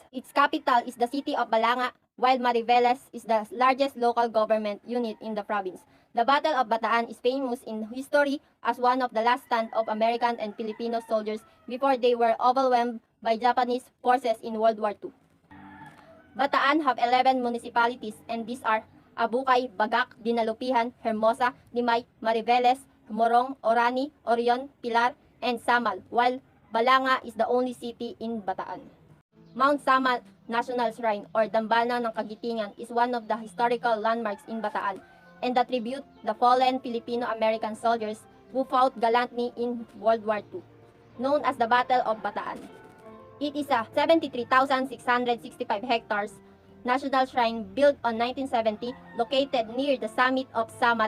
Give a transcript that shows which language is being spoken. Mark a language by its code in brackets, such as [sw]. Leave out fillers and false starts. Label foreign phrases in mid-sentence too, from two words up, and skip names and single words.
[en] Its capital is the city of Balanga, while Mariveles is the largest local government unit in the province. The Battle of Bataan is famous in history as one of the last stand of American and Filipino soldiers before they were overwhelmed by Japanese forces in World War II. Bataan have 11 municipalities and these are Abukay, Bagak, Dinalupihan, Hermosa, Limay, Mariveles, Morong, Orani, Orion, Pilar, and Samal, while Balanga is the only city in Bataan. Mount Samal National Shrine or Dambana ng Kagitingan is one of the historical landmarks in Bataan and the tribute the fallen Filipino-American soldiers who fought gallantly in World War II, known as the Battle of Bataan. It is a 73,665 hectares national shrine built on 1970, located near the summit of Samat.